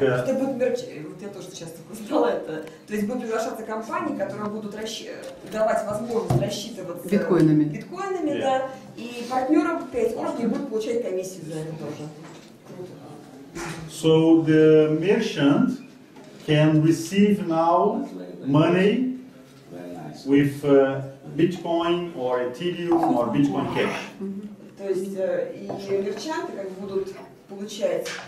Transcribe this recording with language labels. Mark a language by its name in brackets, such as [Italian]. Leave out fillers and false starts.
[Russian] Это будет вот я тоже часто узнала это. То есть будут приглашаться компании, которые будут давать возможность рассчитываться биткоинами, да, и партнерам 5 уровней будут получать комиссию за это тоже. [English] So the merchant, can receive now money with Bitcoin or Ethereum or Bitcoin Cash. [Russian] То есть и мерчанты как бы будут получать.